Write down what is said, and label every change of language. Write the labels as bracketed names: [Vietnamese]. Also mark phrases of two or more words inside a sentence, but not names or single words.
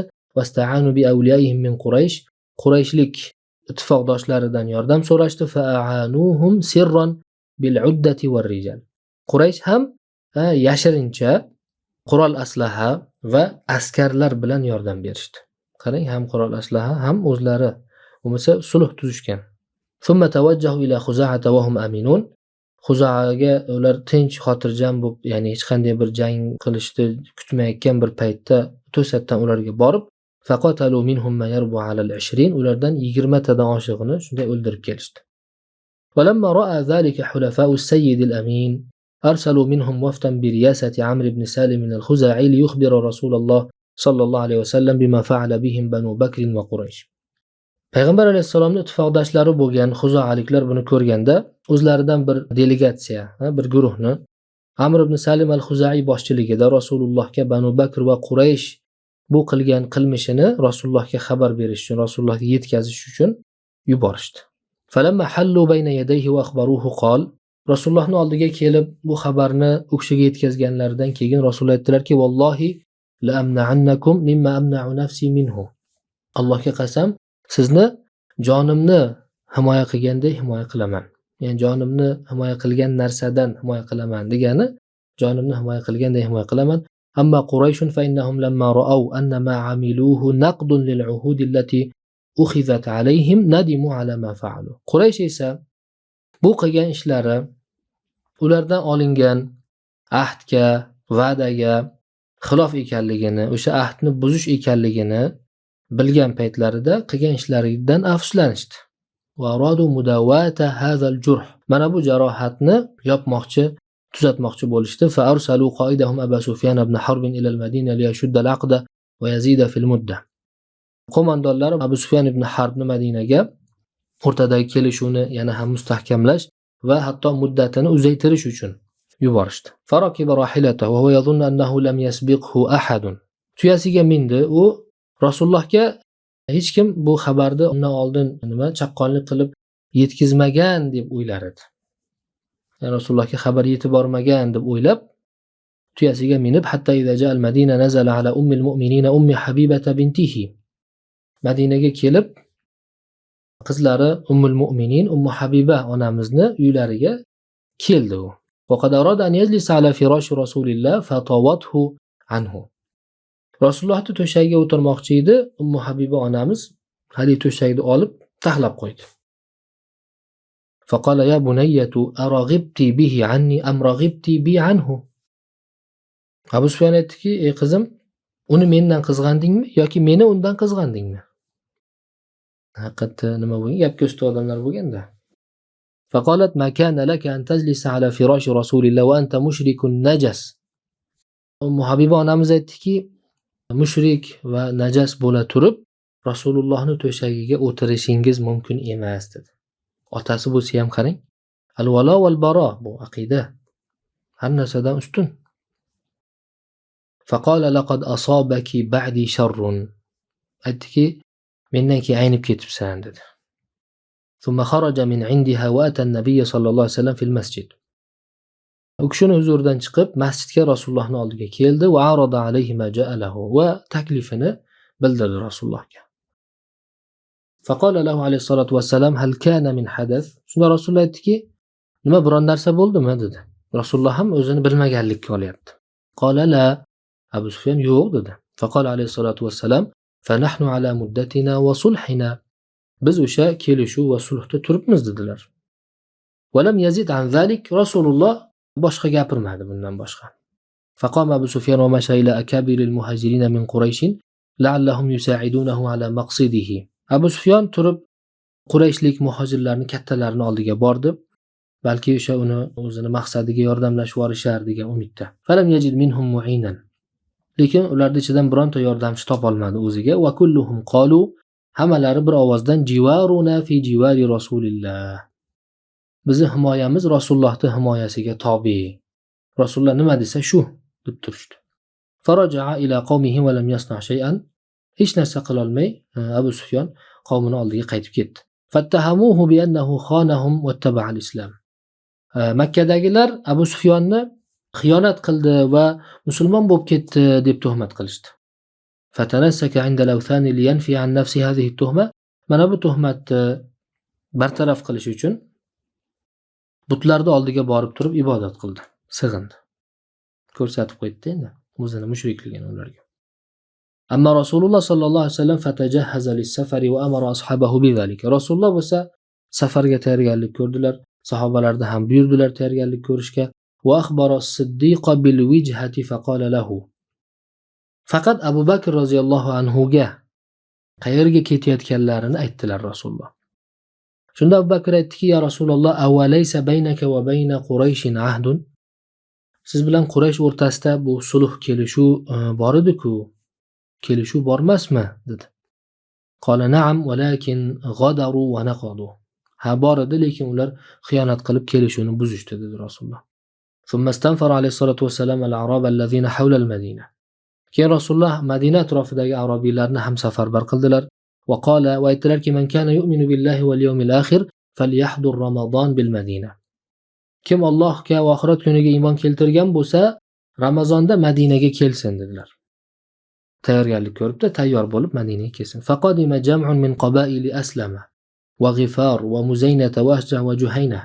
[Arabic] واستعانوا بأوليائهم من قريش. [Uzbek] Qurayshlik ittifoqdoshlaridan yordam so'rashdi. [Arabic] فأعانوهم سرا بالعدة والرجال. [Uzbek] Quraysh ham yashirincha qurol aslaha va askarlar bilan yordam berishdi. Qarang, ham qurol aslaha ham o'zlari bo'lmasa sulh tuzishgan. [Arabic] ثم توجهوا إلى خزاعة وهم آمنون. [Uzbek] Khuza'aga ular tinch, xotirjam bo'lib, ya'ni hech qanday bir jang qilishni kutmayotgan bir paytda to'satdan ularga borib, [Arabic] فقتلوا منهم ما يربو على العشرين, [Uzbek] ulardan 20 tadan oshig'ini shunday o'ldirib kelishdi. [Arabic] ولما رأى ذلك حلفاء السيد الأمين أرسلوا منهم وفدا برياسة عمرو بن سالم الخزاعي ليخبر رسول الله صلى الله عليه وسلم بما فعل بهم بنو بكر وقريش. [Uzbek] Payg'ambar alayhissalomning ittifoqdoshlari bo'lgan Xuzoaliklar buni ko'rganda, o'zlaridan bir delegatsiya, bir guruhni Amr ibn Salim al-Khuza'i boshchiligida Rasulullohga Banu Bakr va Quraysh bu qilgan qilmishini Rasulullohga xabar berish uchun, Rasulullohga yetkazish uchun yuborishdi. [Arabic] فلما حلوا بين يديه وأخبروه قال. [Uzbek] Rasulullohning oldiga kelib bu xabarni u kishiga yetkazganlaridan keyin Rasululloh aytdilarki: [Arabic] "والله لأمنعنكم مما أمنع نفسي منه." [Uzbek] Allohga qasam, sizni jonimni himoya qilganday himoya qilaman. Ya'ni jonimni himoya qilgan narsadan himoya qilaman degani, jonimni himoya qilganday himoya qilaman. [Arabic] أما قريش فإنهم لما رأوا أن ما عملوه نقض للعهود التي أخذت عليهم ندموا على ما فعلوا. [Uzbek] Quraysh esa bu qilgan ishlari ulardan olingan ahdga, va'daga xilof ekanligini, o'sha ahdni buzish ekanligini bilgan paytlarida qilgan ishlaridan afsuslanishdi. [Arabic] وأرادوا مداواة هذا الجرح. [Uzbek] Mana bu jarohatni yopmoqchi, tuzatmoqchi bo'lishdi. [Arabic] فأرسلوا قائدهم أبا سفيان بن حرب إلى المدينة ليشد العقد ويزيد في المدة. [Uzbek] Qo'mondonlar Abu Sufyan ibn Harbni Madinaga o'rtadagi kelishuvni yana ham mustahkamlash va hatto muddatini uzaytirish uchun yuborishdi. [Arabic] فركب راحلته وهو يظن أنه لم يسبقه أحد. [Uzbek] Tuyasiga mindi, u Rasulullohga hech kim bu xabarni undan oldin chaqqonlik qilib yetkazmagan deb o'ylar edi. Yani Rasulullohga xabar yetib bormagan deb o'ylab tuyasiga minib, [Arabic] حتى إذا جاء المدينة نزل على أم المؤمنين أم حبيبة ابنته. [Uzbek] Madinaga kelib qizlari Ummul Mu'minin Ummu Habiba onamizni uylariga keldi u. [Arabic] وقد أراد أن يجلس على فراش رسول الله فطوته عنه. [Uzbek] Rasulullohning to'shagiga o'tirmoqchi edi, Ummu Habiba onamiz hali to'shakni olib taxlab qo'ydi. [Arabic] فقال يا بنية أرغبت به عني أم رغبت بي عنه. [Uzbek] Abu Sufyan aytdiki: "Ey qizim, uni mendan qizg'andingmi yoki meni undan qizg'andingmi?" Haqiqatda nima bo'lgan? Gapga usta odamlar bo'lganda. [Arabic] فقالت ما كان لك أن تجلس على فراش رسول الله وأنت مشرك نجس. [Uzbek] Ummu Habiba onamiz aytdiki, mushrik va najas bo'la turib Rasulullohning to'shagiga o'tirishingiz mumkin emas dedi. Otasi bo'lsa ham qarang, [Arabic] الولاء والبراء [Uzbek] bu aqida har narsadan ustun. [Arabic] فقال لقد أصابك بعدي شر. [Uzbek] Aytdiki, mendan keyin aynib ketibsan dedi. [Arabic] ثم خرج من عندها وأتى النبي صلى الله عليه وسلم في المسجد. [Uzbek] U kishini huzuridan chiqib masjidga Rasulullohning oldiga keldi va [Arabic] عرض عليه ما جعله [Uzbek] va taklifini bildirdi Rasulullohga. [Arabic] فقال له عليه الصلاة والسلام هل كان من حدث. [Uzbek] Shunda Rasululloh aytdiki, nima biron narsa bo'ldimi dedi. Rasululloh ham o'zini bilmaganlikka olyapti. [Arabic] قال لا. [Uzbek] Abu Sufyan yo'q dedi. [Arabic] فقال عليه الصلاة والسلام فنحن على مدتنا وصلحنا. [Uzbek] Biz o'sha kelishuv va sulhda turibmiz dedilar. [Arabic] ولم يزد عن ذلك. [Uzbek] Rasululloh boshqa gapirmadi bundan boshqa. [Arabic] فقام أبو سفيان ومشى إلى أكابر المهاجرين من قريش لعلهم يساعدونه على مقصده. [Uzbek] Abu Sufyan turib Qurayshlik muhojirlarni kattalarini oldiga bordi. Balki o'sha uni o'zini maqsadiga yordamlashib yuborishar degan umidda. [Arabic] فلم يجد منهم معينا. [Uzbek] Lekin ularning ichidan bironta yordamchi topolmadi o'ziga. [Arabic] وكلهم قالوا. [Uzbek] Hammalari bir ovozdan [Arabic] جوارنا في جوار رسول الله. [Uzbek] Bizning himoyamiz Rasulullohning himoyasiga tobe. Rasululloh nima desa shu deb turishdi. [Arabic] فرجع إلى قومه ولم يصنع شيئا. [Uzbek] Hech narsa qila olmay Abu Sufyan qavmini oldiga qaytib ketdi. [Arabic] فاتهموه بأنه خانهم واتبع الإسلام. [Uzbek] Makkadagilar Abu Sufyonni xiyonat qildi va musulmon bo'lib ketdi deb tuhmat qilishdi. [Arabic] فتنسك عند الأوثان لينفي عن نفسه هذه التهمة. [Uzbek] Mana bu tuhmatni bartaraf qilish uchun butlarning oldiga borib turib ibodat qildi, sig'indi. Ko'rsatib qo'ydi endi o'zini mushrikligini ularga. [Arabic] أما رسول الله صلى الله عليه وسلم فتجهز للسفر وأمر أصحابه بذلك. [Uzbek] Rasululloh bo'lsa safarga tayyorgarlik ko'rdilar, sahobalarga ham buyurdilar tayyorgarlik ko'rishga. [Arabic] وأخبر الصديق بالوجهة فقال له. [Uzbek] Faqat Abu Bakr roziyallohu anhu ga qayerga ketayotganlarini aytdilar Rasululloh. Shunda Abu Bakr aytdiki, [Arabic] يا رسول الله أوليس بينك وبين قريش عهد? [Uzbek] Siz bilan Quraysh o'rtasida bu sulh kelishuv bor edi-ku. Kelishuv bormasmi? dedi. [Arabic] قال نعم ولكن غدروا ونقضوا. [Uzbek] Ha bor edi, lekin ular xiyonat qilib kelishuvni buzishdi dedi Rasululloh. [Arabic] ثم استنفر عليه الصلاة والسلام الأعراب الذين حول المدينة. [Uzbek] Keyin Rasululloh Madina atrofidagi arabiylarni ham safarbar qildilar. [Arabic] وقال [Uzbek] va aytdilarki, [Arabic] من كان يؤمن بالله واليوم الآخر فليحضر رمضان بالمدينة. [Uzbek] Kim Allohga va oxirat kuniga iymon keltirgan bo'lsa, Ramazonda Madinaga kelsin dedilar. Tayyorgarlik ko'ribdi, tayyor bo'lib Madinaga kelsin. [Arabic] فقدم جمع من قبائل أسلم وغفار ومزينة وأشجع وجهينة.